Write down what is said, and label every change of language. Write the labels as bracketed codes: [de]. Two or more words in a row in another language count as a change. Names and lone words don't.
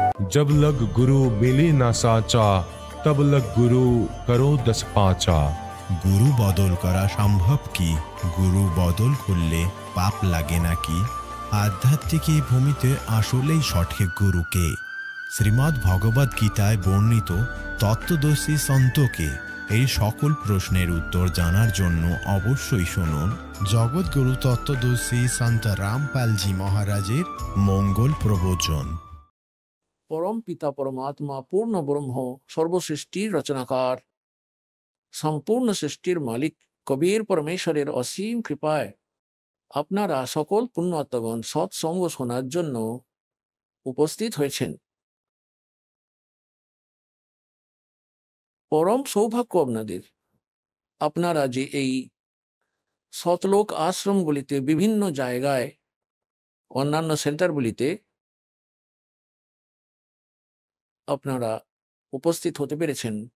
[hi] जब लग गुरु मिले ना साचा, तब लग गुरु करो 10 पाचा। [bn] গুরু বদল করা সম্ভব কি? গুরু বদল করলে পাপ লাগে নাকি? আধ্যাত্মিক এই ভূমিতে আসলেই সঠিক গুরুকে? শ্রীমদ্ ভগবদ গীতায় বর্ণিত তত্ত্বদর্শী সন্তকে? এই সকল প্রশ্নের উত্তর জানার জন্য অবশ্যই শুনুন জগৎগুরু তত্ত্বদর্শী সন্ত রামপালজি মহারাজের মঙ্গল প্রবচন। পরম পিতা পরমাত্মা পূর্ণ ব্রহ্ম সর্বসৃষ্টির রচনাকার সম্পূর্ণ সৃষ্টির মালিক কবীর পরমেশ্বরের অসীম কৃপায় আপনারা সকল পুণ্যাত্মগণ সৎসঙ্গ শোনার জন্য উপস্থিত হয়েছেন। পরম সৌভাগ্য আপনাদের। আপনারা যে এই সতলোক আশ্রমগুলিতে বিভিন্ন জায়গায় অন্যান্য সেন্টারগুলিতে আপনারা উপস্থিত হতে পেরেছেন।